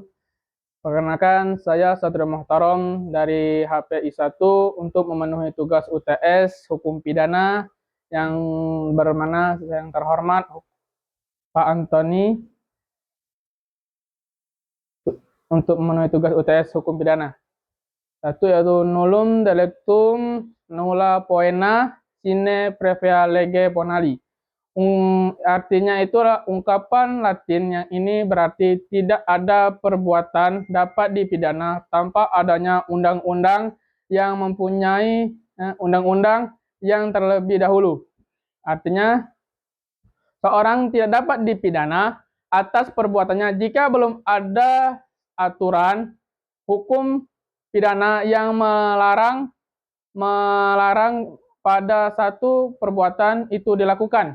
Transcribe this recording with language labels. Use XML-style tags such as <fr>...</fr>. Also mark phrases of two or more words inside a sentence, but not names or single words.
<id>Perkenalkan, saya Satrio Muhtarom dari HPI 1 untuk memenuhi tugas UTS Hukum Pidana yang bermana yang terhormat Pak Antoni untuk memenuhi tugas UTS Hukum Pidana. Satu yaitu</id> <la>nullum delictum nulla poena sine previa lege bonali.</la> <id>Artinya itulah ungkapan Latin yang ini berarti tidak ada perbuatan dapat dipidana tanpa adanya undang-undang yang mempunyai undang-undang yang terlebih dahulu. Artinya seorang tidak dapat dipidana atas perbuatannya jika belum ada aturan hukum pidana yang melarang pada satu perbuatan itu dilakukan.</id>